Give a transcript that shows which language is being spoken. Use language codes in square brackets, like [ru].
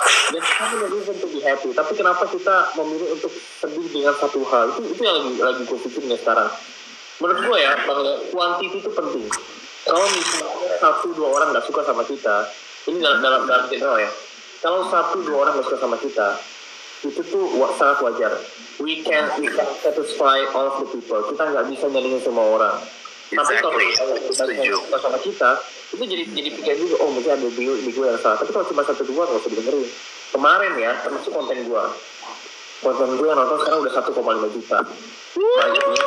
[id] Dan kita punya [en] reason to be happy, [id] tapi kenapa kita memilih untuk sedih dengan satu hal? Itu yang lagi gue pikirin sekarang. Menurut gue ya, bahwa quantity itu penting. Kalau misalnya 1-2 orang nggak suka sama kita, ini dalam general ya. Kalau 1-2 orang nggak suka sama kita, itu tuh sangat wajar. [en] We can satisfy all of the people. [id] Kita nggak bisa nyenengin semua orang. Tapi kalau suka sama kita, itu jadi pikiran juga, oh mungkin ada di gue yang salah. Tapi kalau cuma 1-2 nggak usah dengerin. Kemarin ya, termasuk konten gue yang nonton sekarang udah 1,5 juta. Banyak